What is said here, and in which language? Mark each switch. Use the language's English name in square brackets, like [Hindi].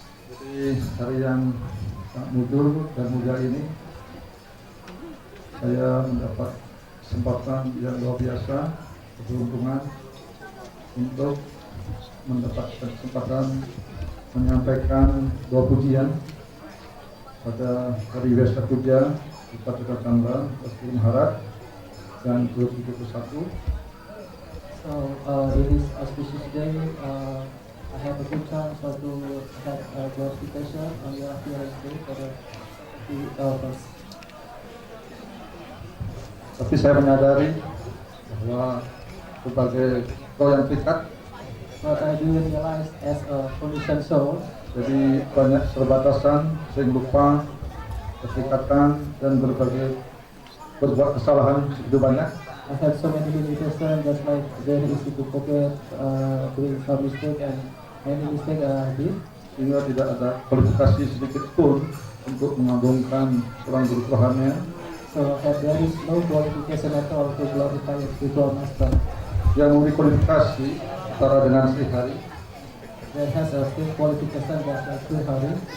[Indonesian] Jadi hari yang sangat mudur dan mulia ini, saya mendapat kesempatan yang luar biasa, keberuntungan untuk mendapatkan kesempatan menyampaikan dua pujian pada hari Westa Puja di Paduka Chandra Pasti Maharaj dan ke-71. [English] So in this auspicious day, I have a good chance to have a glorification on your appearance day for the first. [Indonesian] Tapi saya menyadari bahwa sebagai kau yang terikat, [English] But I do realize as a conditioned soul, [Indonesian] jadi banyak keterbatasan sehingga lupa keterikatan dan berbuat kesalahan begitu banyak. [English] I have so many limitations, just like very easy to forget, doing some mistake and many mistakes did. [Indonesian] Sehingga tidak ada kualifikasi sedikit pun untuk mengagungkan seorang guru rohani [English] So there is no qualification at all to glorify a spiritual master. [Indonesian] yang memberi kualifikasi setara dengan Sri Hari. [English] There has a still qualification that Sri Hari.